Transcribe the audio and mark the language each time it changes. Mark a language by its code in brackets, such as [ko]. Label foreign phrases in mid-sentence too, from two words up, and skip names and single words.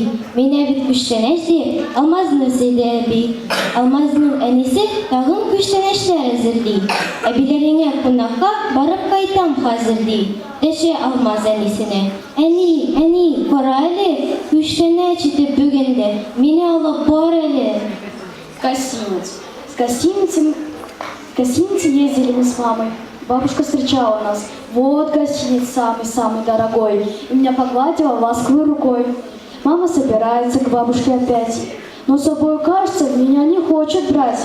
[tt] Менә бит күчтәнәш дип, алмазны сөйде әби. Алмазның әнисе тагын күчтәнәшләр әзерли. Әбиләреңә кунакка барып кайтам хәзер ди. Дәшә алмаз әнисенә. Әни, кара әле, күчтәнәш итеп бүгенде. Мине алып бар әле. [ru] Гостиниц. С гостиницы ездили мы с мамой. Бабушка встречала нас. Вот гостиниц самый-самый дорогой. И меня погладила ласковой рукой. Мама собирается к бабушке опять. Но с собой, кажется, меня не хочет брать.